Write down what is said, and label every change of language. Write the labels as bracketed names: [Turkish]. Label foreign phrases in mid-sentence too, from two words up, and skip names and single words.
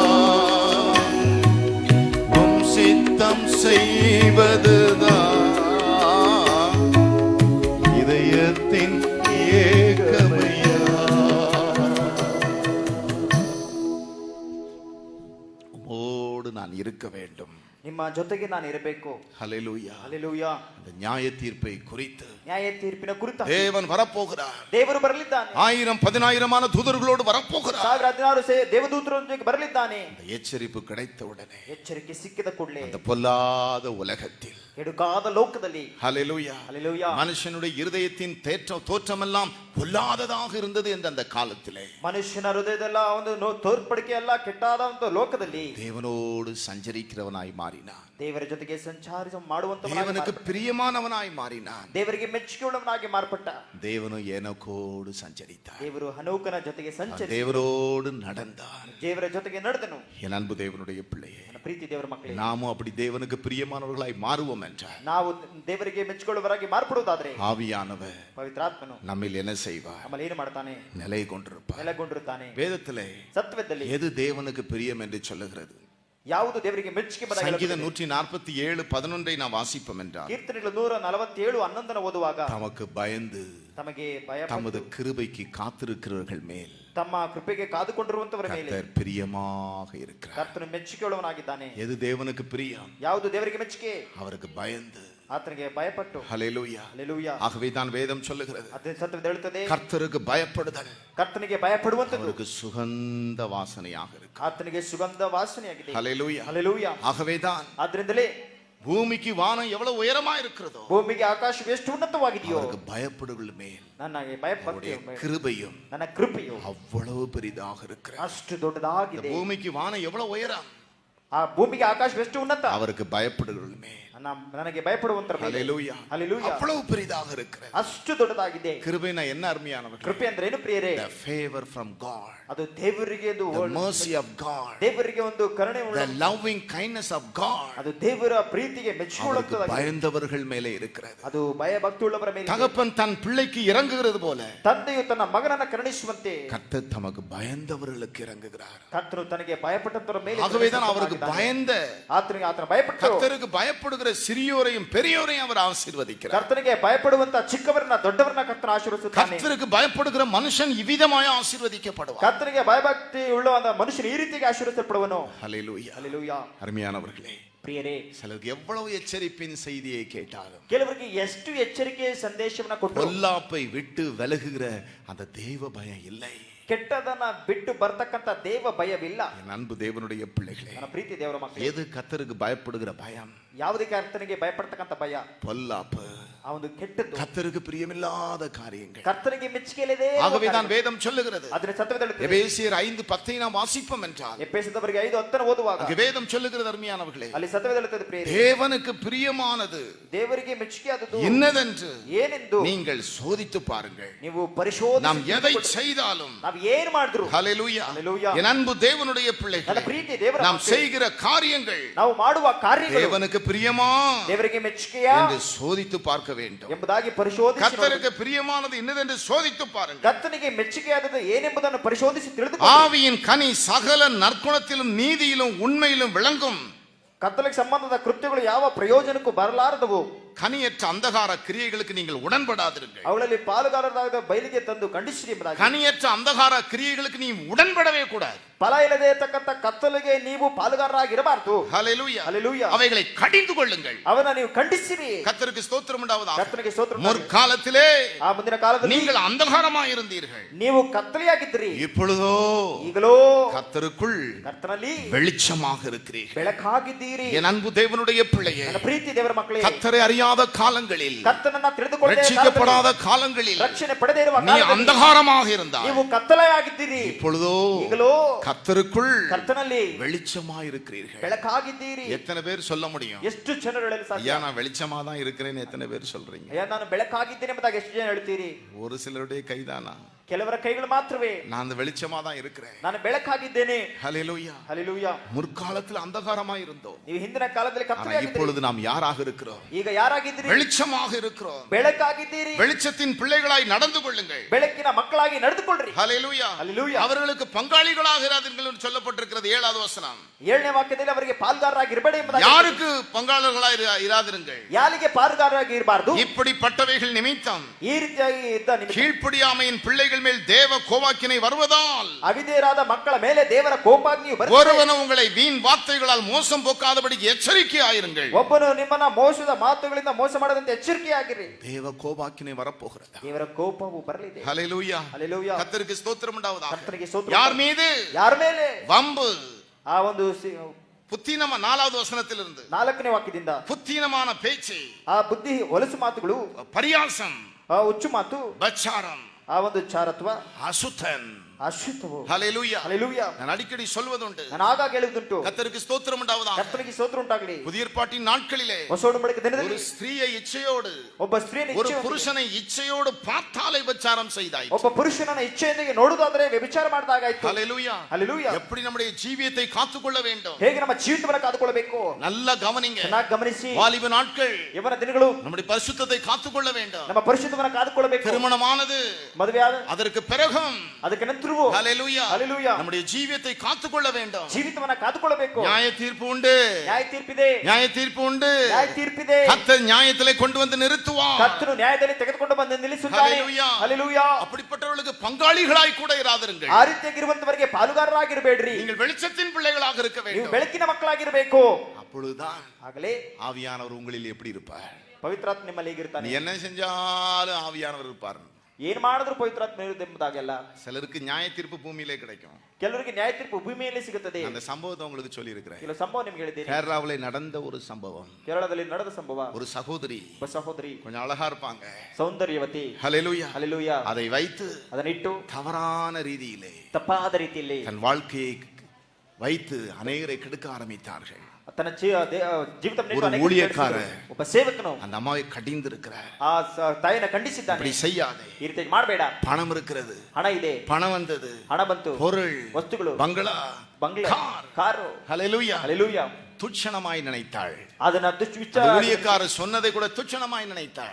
[Tamil] உம் சித்தம் செய்வதுதான் இதயத்தின் ஏக்கமையா. உம்மோடு நான் இருக்க வேண்டும். [Kannada] ನಿಮ್ಮ ಜೊತೆಗೆ ನಾನು ಇರಬೇಕು. [Tamil] ஹல்லேலூயா. [Kannada] ಹಲ್ಲೆಲೂಯಾ. [Tamil] அந்த நியாய தீர்ப்பை குறித்து [Kannada] ನ್ಯಾಯ ತೀರ್ಪಿನ ಕುರಿತ [Tamil] தேவன் வரப்போகிறார். [Kannada] ದೇವರು ಬರಲಿದ್ದಾನೆ. [Tamil] 1000 10,000 தூதர்களோடு வரப்போகிறார். [Kannada] 1000 ದೇವದೂತರೊಂದಿಗೆ ಬರಲಿದ್ದಾನೆ. [Tamil] அந்த எச்சரிப்பு கிடைத்த உடனே [Kannada] ಎಚ್ಚರಿಕೆ ಸಿಕ್ಕಿದ ಕೂಡಲೇ [Tamil] அந்த பொல்லாத உலகத்தில் [Kannada] ಕೆಡುಕಾದ ಲೋಕದಲ್ಲಿ [Tamil] ஹல்லேலூயா [Kannada] ಹಲ್ಲೆಲೂಯಾ [Tamil] மனுஷனுடைய இருதயத்தின் தோற்றமெல்லாம் பொல்லாததாக இருந்தது என்று அந்த காலத்திலே [Kannada] ಮನುಷ್ಯನ ಹೃದಯದಲ್ಲ ಒಂದು ತೋರ್ಪಡಿಕೆ ಎಲ್ಲ ಕೆಟ್ಟಾದ ಒಂದು ಲೋಕದಲ್ಲಿ [Tamil] தேவனோடு சஞ்சரிக்கிறவனாய் மாறினான். [Kannada] ದೇವರ ಜೊತೆಗೆ ಸಂಚಾರ ಮಾಡುವಂತ [Tamil] தேவனுக்கு பிரியமானவனாய் மாறினான். [Kannada] ದೇವರಿಗೆ ಮೆಚ್ಚುಗೆಯುಳ್ಳವನಾಗಿ ಮಾರ್ಪಟ್ಟ. [Tamil] தேவனு எனக்கோடு சஞ்சரித்தார். [Kannada] ದೇವರು ಹನೋಕನ ಜೊತೆಗೆ ಸಂಚರಿಸಿ [Tamil] தேவரோடு நடந்தான். [Kannada] ದೇವರ ಜೊತೆಗೆ ನಡೆದನು. [Tamil] என் அன்பு தேவனுடைய பிள்ளையே, [Kannada] ನನ್ನ ಪ್ರೀತಿ ದೇವರ ಮಕ್ಕಳೇ, [Tamil] நாமும் அப்படி தேவனுக்கு பிரியமானவர்களாய் மாறுவோம் என்றால் [Kannada] ನಾವು ದೇವರಿಗೆ ಮೆಚ್ಚುಕೊಳ್ಳುವವರಾಗಿ ಮಾರ್ಪಡುವುದಾದ್ರೆ [Tamil] ஆவியானவர் [Kannada] ಪವಿತ್ರಾತ್ಮನು [Tamil] நம்மில் என்ன செய்வார்? [Kannada] ನಮ್ಮಲ್ಲಿ ಏನು ಮಾಡ್ತಾನೆ? [Tamil] நிலை கொண்டிருப்பார். [Kannada] ನೆಲೆಗೊಂಡಿರುತ್ತಾನೆ. [Tamil] வேதத்திலே [Kannada] ಸತ್ವದಲ್ಲಿ [Tamil] எது தேவனுக்கு பிரியம் என்று சொல்லுகிறது? [Kannada] ಯಾವುದು ದೇವರಿಗೆ ಮೆಚ್ಚುಗೆ ಬರಲ್ಲ? [Tamil] சங்கீதம் 147:11 நாம் வாசிப்போம் என்றால் [Kannada] ಕೀರ್ತನೆಗಳು 147:11 ಓದುವಾಗ [Tamil] தமக்கு பயந்து [Kannada] ತಮಗೆ ಭಯ [Tamil] தமது கிருபைக்கு காத்திருக்கிறவர்கள் மேல் [Kannada] ತಮ್ಮ ಕೃಪೆಗೆ ಕಾದುಕೊಂಡಿರುವಂತವರ ಮೇಲೆ [Tamil] கர்த்தர் பிரியமாக இருக்கிறார். [Kannada] ಕರ್ತನು ಮೆಚ್ಚುಗೆಯುಳ್ಳವನಾಗಿದ್ದಾನೆ. [Tamil] எது தேவனுக்கு பிரியம்? [Kannada] ಯಾವುದು ದೇವರಿಗೆ ಮೆಚ್ಚುಗೆ? [Tamil] அவருக்கு பயந்து, [Kannada] ಆತನಿಗೆ ಭಯಪಟ್ಟು. [Tamil] ஹல்லேலூயா. [Kannada] ಹಲ್ಲೆಲೂಯಾ. [Tamil] ஆகவே தான் வேதம் சொல்லுகிறது, [Kannada] ಅದೇ ಸತ್ಯವೇದ ಹೇಳುತ್ತದೆ, [Tamil] கர்த்தருக்கு பயப்படுதல் [Kannada] ಕರ್ತನಿಗೆ ಭಯಪಡುವಂತದ್ದು [Tamil] அவருக்கு சுகந்த வாசனையாக இருக்கு. [Kannada] ಆತನಿಗೆ ಸುಗಂಧ ವಾಸನೆಯಾಗಿದೆ. [Tamil] ஹல்லேலூயா. [Kannada] ಹಲ್ಲೆಲೂಯಾ. [Tamil] ஆகவே தான் [Kannada] ಆದ್ರಿಂದಲೇ [Tamil] பூமிக்கு வானம் எவ்வளவு உயரமா இருக்கிறதோ [Kannada] ಭೂಮಿಗೆ ಆಕಾಶ ಎಷ್ಟು ಉನ್ನತವಾಗಿದೆಯೋ [Tamil] அவருக்கு பயப்படுகள் மேல் [Kannada] ನನಗೆ ಭಯಪಟ್ಟು [Tamil] கிருபையும் [Kannada] ನನ್ನ ಕೃಪೆಯು [Tamil] அவ்வளவு பெரிதாக இருக்கிறது. [Kannada] ಅಷ್ಟು ದೊಡ್ಡದಾಗಿದೆ. [Tamil] பூமிக்கு வானம் எவ்வளவு உயரம், [Kannada] ಆ ಭೂಮಿಗೆ ಆಕಾಶ ಎಷ್ಟು ಉನ್ನತ, [Tamil] அவருக்கு பயப்படுகள் மேல் [Kannada] ನನಗೆ ಭಯಪಡುವಂತರ ಮೇಲೆ [Tamil] ஹல்லேலூயா [Kannada] ಹಲ್ಲೆಲೂಯಾ [Tamil] அவ்வளவு பெரிதாக இருக்கிறது. [Kannada] ಅಷ್ಟು ದೊಡ್ಡದಾಗಿದೆ. [Tamil] கிருபைனா என்ன அருமையானவர்களே? [Kannada] ಕೃಪೆ ಅಂದ್ರೆ ಏನು ಪ್ರಿಯರೇ? [English] The favor from God, [Kannada] ಅದು ದೇವರಿಗೆ ಒಂದು [English] the mercy of God, [Kannada] ದೇವರಿಗೆ ಒಂದು ಕರುಣೆ ಉಳ್ಳ, [English] the loving kindness of God [Kannada] ಅದು ದೇವರ ಪ್ರೀತಿಗೆ [Tamil] அவருக்கு [Kannada] ಮೆಚ್ಚುಕೊಳ್ಳುತ್ತದೆ. [Tamil] பயந்தவர்கள் மேலே இருக்கிறது. [Kannada] ಅದು ಭಯ ಭಕ್ತಿ ಉಳ್ಳವರ ಮೇಲೆ. [Tamil] தகப்பன் தன் பிள்ளைக்கு இறங்குகிறது போல [Kannada] ತಂದೆಯು ತನ್ನ ಮಗನನ್ನ ಕರುಣಿಸುವಂತೆ [Tamil] கர்த்தர் தமக்கு பயந்தவர்களுக்கு இறங்குகிறார். [Kannada] ಕರ್ತನು ತನಗೆ ಭಯಪಟ್ಟಂತರ ಮೇಲೆ. [Tamil] ஆகவேதான் அவருக்கு பயந்த, [Kannada] ಆತನ ಭಯಪಟ್ಟು [Tamil] கர்த்தருக்கு பயப்படுகிற சிறியோரையும் பெரியோரையும் அவர் ஆசீர்வதிக்கிறார். [Kannada] ಕರ್ತನಿಗೆ ಭಯಪಡುವಂತ ಚಿಕ್ಕವರನ್ನ ದೊಡ್ಡವರನ್ನ ಕರ್ತನ ಆಶೀರ್ವದಿಸುತ್ತಾನೆ. [Tamil] கர்த்தருக்கு பயப்படுகிற மனுஷன் இவ்விதமாய் ஆசீர்வதிக்கப்படுவார். [Kannada] ಕರ್ತನಿಗೆ ಭಯಭಕ್ತಿ ಉಳ್ಳವಂತ ಮನುಷ್ಯನು ಈ ರೀತಿಗೆ ಆಶೀರ್ವದಿಸಲ್ಪಡುವನು. [Tamil] ஹல்லேலூயா. [Kannada] ಹಲ್ಲೆಲೂಯಾ. [Tamil] அருமையானவர்களே, [Kannada] ಪ್ರಿಯರೇ, [Tamil] சிலருக்கு எவ்வளவு எச்சரிப்பின் செய்தியை கேட்டாலும் [Kannada] ಕೆಲವರಿಗೆ ಎಷ್ಟು ಎಚ್ಚರಿಕೆ ಸಂದೇಶವನ್ನ ಕೊಟ್ಟರು [Tamil] பொல்லாப்பை விட்டு விலகுகிற அந்த தேவ பயம் இல்லை. [Kannada] ಕೆಟ್ಟದನ್ನ ಬಿಟ್ಟು ಬರ್ತಕ್ಕಂತ ದೇವ ಭಯವಿಲ್ಲ. [Tamil] என் அன்பு தேவனுடைய பிள்ளைகளே, [Kannada] ನನ್ನ ಪ್ರೀತಿ ದೇವರ ಮಕ್ಕಳೇ, [Tamil] எது கர்த்தருக்கு பயப்படுகிற பயம்? [Kannada] ಯಾವುದೇ ಕರ್ತನಿಗೆ ಭಯಪಡ್ತಕ್ಕಂತ ಭಯ? [Tamil] பொல்லாப்பு, [Kannada] ಆ ಒಂದು ಕೆಟ್ಟದ್ದು [Tamil] கர்த்தருக்கு பிரியமில்லாத காரியங்கள். [Kannada] ಕರ್ತನಿಗೆ ಮೆಚ್ಚುಗೆಯಿಲ್ಲದೆ [Tamil] ஆகவேதான் வேதம் சொல்லுகிறது, [Kannada] ಅದನ್ನ ಸತ್ಯವೇದ ಹೇಳುತ್ತದೆ. [Tamil] எபேசியர் 5:10 நாம் வாசிப்போம் என்றால், [Kannada] ಎಫೆಸದವರಿಗೆ 5:10 ಓದುವಾಗ [Tamil] அங்கே வேதம் சொல்லுகிறது அருமையானவர்களே, [Kannada] ಅಲ್ಲಿ ಸತ್ಯವೇದ ಹೇಳುತ್ತದೆ, ಪ್ರಿಯರೇ, [Tamil] தேவனுக்கு பிரியமானது [Kannada] ದೇವರಿಗೆ ಮೆಚ್ಚುಗೆಯಾದದ್ದು [Tamil] என்னதென்று [Kannada] ಏನೆಂದು [Tamil] நீங்கள் சோதித்து பாருங்கள். [Kannada] ನೀವು ಪರಿಶೋಧಿಸಿ [Tamil] நாம் எதை செய்தாலும், [Kannada] ನಾವು ಏನು ಮಾಡಿದ್ರು, [Tamil] ஹalleluya, ஹalleluya, என் அன்பு தேவனுடைய [Kannada] ನನ್ನ [Tamil] பிள்ளைகளே, [Kannada] ಪ್ರೀತಿ ದೇವರ [Tamil] நாம் [Kannada] ಮಕ್ಕಳೇ, [Tamil] செய்கிற காரியங்கள் [Kannada] ನಾವು ಮಾಡುವ ಕಾರ್ಯಗಳು [Tamil] தேவனுக்கு பிரியமா [Kannada] ದೇವರಿಗೆ ಮೆಚ್ಚುಗೆಯಾ [Tamil] என்று சோதித்து பார்க்க வேண்டும். [Kannada] ಎಂಬುದಾಗಿ ಪರಿಶೋಧಿಸಿ [Tamil] கர்த்தருக்கு பிரியமானது என்னதென்று சோதித்து பாருங்கள். [Kannada] ಕರ್ತನಿಗೆ ಮೆಚ್ಚುಗೆಯಾದದ್ದು ಏನೆಂಬುದನ್ನು ಪರಿಶೋಧಿಸಿ ತಿಳಿದುಕೊಳ್ಳಿ. [Tamil] ஆவியின் கனி சகல நற்குணத்திலும் நீதியிலும் உண்மையிலும் விளங்கும். [Kannada] ಕತ್ತಲಿಗೆ ಸಂಬಂಧದ ಕೃತ್ಯಗಳು ಯಾವ ಪ್ರಯೋಜನಕ್ಕೂ ಬರಲಾರದವು. [Tamil] கனியற்ற அந்தகார கிரியைகளுக்கு நீங்கள் உடன்படாதிருங்கள். [Kannada] ಅವುಗಳಲ್ಲಿ ಪಾಲುಗಾರರಾದ ಬಯಲಿಗೆ ತಂದು ಖಂಡಿಸಿರಿ ಎಂಬುದಾಗಿ. [Tamil] கனியற்ற அந்தகார கிரியைகளுக்கு நீ உடன்படவே கூடாது. [Kannada] ಫಲ ಇಲ್ಲದೆ ಇರತಕ್ಕಂತ ಕತ್ತಲಿಗೆ ನೀವು ಪಾಲುಗಾರರಾಗಿರಬಾರದು. [Tamil] ஹalleluya, ஹalleluya, அவைகளை கடிந்து கொள்ளுங்கள். [Kannada] ಅವನ ನೀವು ಖಂಡಿಸಿರಿ. [Tamil] கர்த்தருக்கு ஸ்தோத்திரம் உண்டாவதாக. [Kannada] ಕರ್ತನಿಗೆ ಸ್ತೋತ್ರ. [Tamil] முற்காலத்திலே [Kannada] ಆ ಮುಂದಿನ ಕಾಲದಲ್ಲಿ [Tamil] நீங்கள் அந்தகாரமாய் இருந்தீர்கள், [Kannada] ನೀವು ಕತ್ತಲೆಯಾಗಿದ್ರಿ. [Tamil] இப்பொழுதோ [Kannada] ಈಗಲೋ [Tamil] கர்த்தருக்குள் [Kannada] ಕರ್ತನಲ್ಲಿ [Tamil] வெளிச்சமாக இருக்கிறீர்கள். [Kannada] ಬೆಳಕಾಗಿದ್ದೀರಿ. [Tamil] என் அன்பு தேவனுடைய பிள்ளையே, [Kannada] ನನ್ನ ಪ್ರೀತಿ ದೇವರ ಮಕ್ಕಳೇ, [Tamil] கர்த்தரை அறியாத காலங்களில், [Kannada] ಕರ್ತನನ್ನ ತಿಳಿದುಕೊಳ್ಳದೆ [Tamil] ரட்சிக்கப்படாத காலங்களில் [Kannada] ರಕ್ಷಣೆ ಪಡೆದೇ ಇರುವ [Tamil] நீ [Kannada] ಕಾಲದಲ್ಲಿ [Tamil] அந்தகாரமாக இருந்தாய். [Kannada] ನೀವು ಕತ್ತಲೆಯಾಗಿದ್ದೀರಿ. [Tamil] இப்பொழுதோ [Kannada] ಈಗಲೋ [Tamil] கர்த்தருக்குள் [Kannada] ಕರ್ತನಲ್ಲಿ [Tamil] வெளிச்சமாக இருக்கிறீர்கள். [Kannada] ಬೆಳಕಾಗಿದ್ದೀರಿ. [Tamil] எத்தனை பேர் சொல்ல முடியும், [Kannada] ಎಷ್ಟು ಜನರು ಹೇಳಲು ಸಾಧ್ಯ? [Tamil] ஐயா நான் வெளிச்சமா தான் இருக்கிறேன்னு எத்தனை பேர் சொல்றீங்க? [Kannada] ಅಯ್ಯ ನಾನು ಬೆಳಕಾಗಿದ್ದೇನೆ ಎಂಬುದಾಗಿ ಎಷ್ಟು ಜನ ಹೇಳ್ತೀರಿ? [Tamil] ஒரு சிலருடைய கைதானா, [Kannada] ಕೆಲವರ ಕೈಗಳು ಮಾತ್ರವೇ. [Tamil] நான் அந்த வெளிச்சமா தான் இருக்கிறேன். [Kannada] ನಾನು ಬೆಳಕಾಗಿದ್ದೇನೆ. [Tamil] ஹalleluya. [Kannada] ಹalleluya. [Tamil] முற்காலத்தில் அந்தகாரமா இருந்தோம், [Kannada] ನೀವು ಹಿಂದಿನ ಕಾಲದಲ್ಲಿ [Tamil] ஆனா [Kannada] ಕತ್ತಲೆಯಾಗಿದ್ದೀರಿ. [Tamil] இப்பொழுது நாம் யாராக இருக்கிறோம்? [Kannada] ಈಗ ಯಾರಾಗಿದ್ದೀರಿ? [Tamil] வெளிச்சமாக இருக்கிறோம். [Kannada] ಬೆಳಕಾಗಿದ್ದೀರಿ. [Tamil] வெளிச்சத்தின் பிள்ளைகளாய் நடந்து கொள்ளுங்கள். [Kannada] ಬೆಳಕಿನ ಮಕ್ಕಳಾಗಿ ನಡೆದುಕೊಳ್ಳ್ರಿ. [Tamil] ஹalleluya. [Kannada] ಹalleluya. [Tamil] அவர்களுக்கு பங்காளிகளாக இராதீர்கள் என்று சொல்லப்பட்டிருக்கிறது 7வது வசனம். [Kannada] 7ನೇ ವಾಕ್ಯದಲ್ಲಿ ಅವರಿಗೆ ಪಾಲ್ಗಾರರಾಗಿ ಇರಬೇಡಿ ಎಂಬುದಾಗಿ. [Tamil] யாருக்கு பங்காளர்களாய் இராதிருங்கள்? [Kannada] ಯಾರಿಗೆ ಪಾಲ್ಗಾರರಾಗಿ ಇರಬಾರದು? [Tamil] இப்படிப்பட்டவைகள் நிமித்தம் [Kannada] ಈ ರೀತಿಯಾಗಿ ಇದ್ದ ನಿಮಿತ್ತ [Tamil] கீழ்ப்படியாமையின் பிள்ளைகள் மேல் தேவ கோபாக்கினை வருவதால் [Kannada] ಅವಿಧೇಯರಾದ ಮಕ್ಕಳ ಮೇಲೆ ದೇವರ ಕೋಪಾಗ್ನಿಯು ಬರುತ್ತದೆ. [Tamil] ஒருவனும் உங்களை வீண் வார்த்தைகளால் மோசம் போக்காதபடிக்கு எச்சரிக்கையாயிருங்கள். [Kannada] ಒಬ್ಬನು ನಿಮ್ಮನ್ನ ಮೋಸದ ಮಾತುಗಳಿಂದ ಮೋಸ ಮಾಡದಂತೆ ಎಚ್ಚರಿಕೆಯಾಗಿರಿ. [Tamil] தேவ கோபாக்கினை வரப்போகிறது. [Kannada] ದೇವರ ಕೋಪವು ಬರಲಿದೆ. [Tamil] ஹalleluya. [Kannada] ಹalleluya. [Tamil] கர்த்தருக்கு ஸ்தோத்திரம் உண்டாவதாக. [Kannada] ಕರ್ತನಿಗೆ ಸ್ತೋತ್ರ. [Tamil] யார் மீது? [Kannada] ಯಾರ ಮೇಲೆ? [Tamil] வம்பு. [Kannada] ಆ ಒಂದು [Tamil] புத்தீனமா 4வது வசனத்திலிருந்து [Kannada] 4ನೇ ವಾಕ್ಯದಿಂದ [Tamil] புத்தீனமான பேச்சு, [Kannada] ಆ ಬುದ್ಧಿ ಹೊಲಸು ಮಾತುಗಳು, [Tamil] பரியாசம், [Kannada] ಆ ಹುಚ್ಚು ಮಾತು, [Tamil] பச்சாரம், [Kannada] ಆ ಒಂದು ಚಾರತ್ವ, [Tamil] அசுத்தன். [Kannada] ಅಶುದ್ಧವು. [Tamil] ஹalleluya. [Kannada] ಹalleluya. [Tamil] நான் அடிக்கடி சொல்வதுண்டு, [Kannada] ನಾನು ಆಗಾಗ ಹೇಳುವುದುಂಟು, [Tamil] கர்த்தருக்கு ஸ்தோத்திரம் உண்டாவதாக. [Kannada] ಕರ್ತನಿಗೆ ಸ್ತೋತ್ರ ಉಂಟಾಗಲಿ. [Tamil] புதிய ஏற்பாட்டின் நாட்களிலே [Kannada] ಹೊಸ ಒಡಂಬಡಿಕೆ [Tamil] ஒரு [Kannada] ದಿನದಲ್ಲಿ [Tamil] ஸ்திரீயை இச்சையோடு, [Kannada] ಒಬ್ಬ ಸ್ತ್ರೀಯನ್ನು [Tamil] ஒரு [Kannada] ಇಚ್ಛೆ, [Tamil] புருஷனை இச்சையோடு பார்த்தாலே விபச்சாரம் செய்தாய். [Kannada] ಒಬ್ಬ ಪುರುಷನನ್ನ ಇಚ್ಛೆಯೊಂದಿಗೆ ನೋಡುವುದಾದರೆ ವ್ಯಭಿಚಾರ ಮಾಡಿದಾಗಾಯ್ತು. [Tamil] ஹalleluya. [Kannada] ಹalleluya. [Tamil] எப்படி நம்முடைய ஜீவியத்தை காத்துக்கொள்ள வேண்டும்? [Kannada] ಹೇಗೆ ನಮ್ಮ ಜೀವಿತವನ್ನು ಕಾದುಕೊಳ್ಳಬೇಕು? [Tamil] நல்ல கவனிங்க. [Kannada] ಚೆನ್ನಾಗಿ ಗಮನಿಸಿ. [Tamil] வாலிப நாட்கள் [Kannada] ಯವನ ದಿನಗಳು [Tamil] நம்முடைய பரிசுத்தத்தை காத்துக்கொள்ள வேண்டும். [Kannada] ನಮ್ಮ ಪರಿಶುದ್ಧವನ್ನು ಕಾದುಕೊಳ್ಳಬೇಕು. [Tamil] திருமணமானது [Kannada] ಮದುವೆಯಾದ [Tamil] அதற்கு பிறகும், [Kannada] ಅದಕ್ಕೆ ನಂತರವೂ [Tamil] ஹalleluya, [Kannada] ಹalleluya, [Tamil] நம்முடைய ஜீவியத்தை காத்துக்கொள்ள வேண்டும். [Kannada] ಜೀವಿತವನ್ನ ಕಾದುಕೊಳ್ಳಬೇಕು. [Tamil] நியாய தீர்ப்பு உண்டு, [Kannada] ನ್ಯಾಯ ತೀರ್ಪಿದೆ, [Tamil] நியாய தீர்ப்பு உண்டு. [Kannada] ನ್ಯಾಯ ತೀರ್ಪಿದೆ. [Tamil] கர்த்தர் நியாயத்திலே கொண்டு வந்து நிறுத்துவார். [Kannada] ಕರ್ತನು ನ್ಯಾಯದಲ್ಲಿ ತೆಗೆದುಕೊಂಡು ಬಂದು ನಿಲ್ಲಿಸುತ್ತಾನೆ. ಹalleluya. ಹalleluya. [Tamil] அப்படிப்பட்டவர்களுக்கு பங்காளிகளாய் கூட இராதிருங்கள். [Kannada] ಆ ರೀತಿಯಾಗಿರುವಂತವರಿಗೆ ಪಾಲುಗಾರರಾಗಿರಬೇಡ್ರಿ. [Tamil] நீங்கள் வெளிச்சத்தின் பிள்ளைகளாக இருக்க [Kannada] ನೀವು [Tamil] வேண்டும். [Kannada] ಬೆಳಕಿನ ಮಕ್ಕಳಾಗಿರಬೇಕು. [Tamil] அப்பொழுதுதான் [Kannada] ಆಗಲೇ [Tamil] ஆவியானவர் உங்களில் எப்படி இருப்பார்? [Kannada] ಪವಿತ್ರಾತ್ಮ ನಿಮ್ಮಲ್ಲಿ [Tamil] நீ [Kannada] ಹೇಗಿರ್ತಾನೆ? [Tamil] என்ன செஞ்சாலும் ஆவியானவர் இருப்பார். [Kannada] ಏನ್ ಮಾಡಿದ್ರು ಪವಿತ್ರಾತ್ಮ ಇರುತ್ತೆ ಎಂಬುದಾಗೆಲ್ಲ. [Tamil] சிலருக்கு நியாய தீர்ப்பு பூமியிலே கிடைக்கும். [Kannada] ಕೆಲವರಿಗೆ ನ್ಯಾಯ ತೀರ್ಪು ಭೂಮಿಯಲ್ಲಿ ಸಿಗುತ್ತದೆ. [Tamil] அந்த சம்பவத்தை உங்களுக்கு சொல்லி இருக்கிறேன். [Kannada] ಕೆಲವು ಸಂಭವ ನಿಮ್ಗೆ ಹೇಳಿದ್ದೇನೆ. [Tamil] கேரளாவிலே நடந்த ஒரு சம்பவம். [Kannada] ಕೇರಳದಲ್ಲಿ ನಡೆದ ಸಂಭವ. [Tamil] ஒரு சகோதரி, [Kannada] ಒಬ್ಬ ಸಹೋದರಿ, [Tamil] கொஞ்சம் அழகா இருப்பாங்க, [Kannada] ಸೌಂದರ್ಯವತಿ, [Tamil] ஹalleluya, [Kannada] ಹalleluya, [Tamil] அதை வைத்து [Kannada] ಅದನ್ನಿಟ್ಟು [Tamil] தவறான ரீதியிலே [Kannada] ತಪ್ಪಾದ ರೀತಿಯಲ್ಲಿ [Tamil] தன் வாழ்க்கையை வைத்து அநேகரை கெடுக்க ஆரம்பித்தார்கள். [Kannada] ತನ್ನ ಜೀವಿತ [Tamil] ஒரு ஊழியக்காரர் [Kannada] ಒಬ್ಬ ಸೇವಕನು [Tamil] அந்த அம்மாவை கடிந்து இருக்கிறார். [Kannada] ಆ ತಾಯಿನ ಖಂಡಿಸಿದ್ದಾನೆ. [Tamil] அப்படி செய்யாதே, [Kannada] ಈ ರೀತಿ ಮಾಡಬೇಡ. [Tamil] பணம் இருக்கிறது, [Kannada] ಹಣ ಇದೆ, [Tamil] பணம் வந்தது, [Kannada] ಹಣ ಬಂತು, [Tamil] பொருள், [Kannada] ವಸ್ತುಗಳು, [Tamil] பங்களா, [Kannada] ಬಂಗ್ಲೆ, [Tamil] கார், [Kannada] ಕಾರು, [Tamil] ஹalleluya, [Kannada] ಹalleluya, [Tamil] துச்சனமாய் நினைத்தாள். [Kannada] ಅದನ್ನ [Tamil] அந்த ஊழியக்காரர் சொன்னதை கூட துச்சனமாய் நினைத்தாள்.